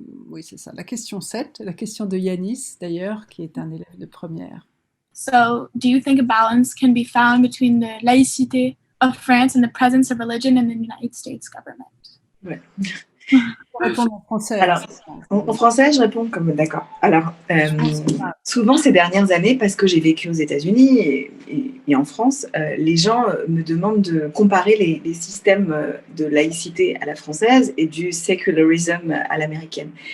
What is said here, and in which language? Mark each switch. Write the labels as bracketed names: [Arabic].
[French] oui, c'est ça, la question 7, la question de Yanis, d'ailleurs, qui est un élève de première. [English] So, do you think a balance can be found between the laïcité of France and the presence of religion in the United States government? [French] Ouais. Je vais répondre en français. Alors, en français, je réponds comme d'accord. Alors, souvent ces dernières années, parce que j'ai vécu aux États-Unis et en France, les gens me demandent de comparer les systèmes de laïcité à la française et du secularism à l'américaine.